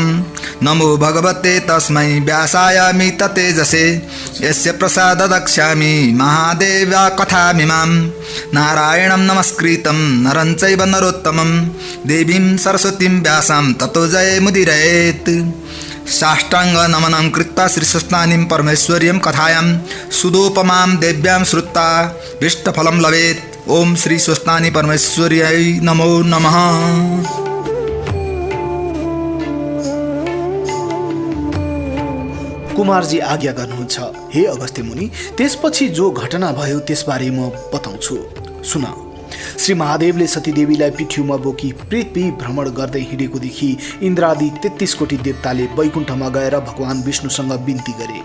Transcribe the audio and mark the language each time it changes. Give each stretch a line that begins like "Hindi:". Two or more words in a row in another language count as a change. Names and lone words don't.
Sanskrit: नमो भगवते तस्मै व्यासाय तेजसे यस्य प्रसाददक्ष्यामि महादेव्या कथामिमां नारायणं नमस्कृतं नरं चैव नरोत्तमं देवीं सरस्वतीं व्यासं ततो जयमुदीरयेत्। साष्टांग नमनं कृत्वा श्रीस्वस्तानीं परमेश्वर्यं कथायां सुदोपमां देव्यां श्रुत्वा भीष्टफलं लभेत्। ओम श्री स्वस्तानी परमेश्वर्यै नमो नमः।
Nepali: कुमारजी आज्ञा गर्नुहुन्छ। हे अगस्त्य मुनि, त्यसपछि जो घटना भयो त्यसबारे म बताउँछु, सुन। श्री महादेवले सतीदेवीलाई पिठ्युमा बोकी पृथ्वी भ्रमण गर्दै हिँडेको देखि इन्द्रादि 33 कोटी देवताले वैकुण्ठमा गएर भगवान विष्णुसँग बिन्ती गरे।